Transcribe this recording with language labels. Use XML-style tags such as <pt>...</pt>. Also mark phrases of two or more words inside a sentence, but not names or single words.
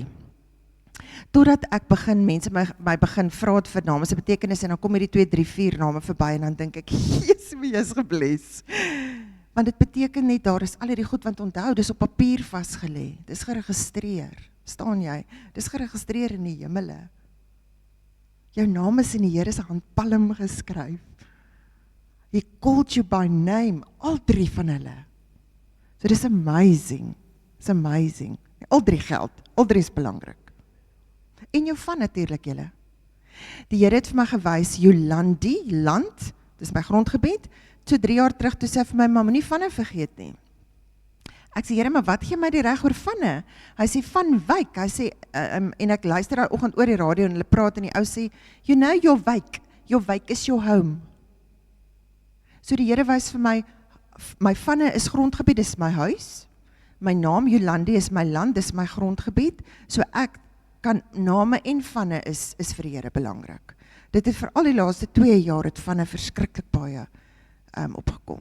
<af>Totdat ek begin, mense my begin vra vir name se betekenis, en dan kom hierdie 2, 3, 4 name verby, en dan dink ek, Jesus, wie is gebless. Want dit beteken net, daar is al hierdie goed, want onthou, dis op papier vasgelê, dis geregistreer, staan jy, dis geregistreer in die hemele. Jou naam is in die Here se handpalm geskryf.</af> <en>He called you by name,</en> <af>al 3 van hulle. So dis amazing,</af> <en>it's amazing.</en> <af>Al 3 geld, al 3 is belangrik. En jou van natuurlik julle. Die Here het vir my gewys, Jolandi, land, dis my grondgebied, so 3 jaar terug, toe sê vir my, mamma, nie van vergeet nie. Ek sê, Here, maar wat gee my die reg oor vanne? Hy sê, van Wyk. Hy sê, en ek luister daai oggend oor die radio en hulle praat en die ou sê,</af> <en>you know your Wyk is your home.</en> <af>So die Here wys vir my vanne is grondgebied, dis my huis. My naam Jolandi is my land, dis my grondgebied. So ek kan name en vanne is vir die Here belangrik. Dit het vir al die laaste 2 jaar het vanne verskriklik baie opgekom.</af>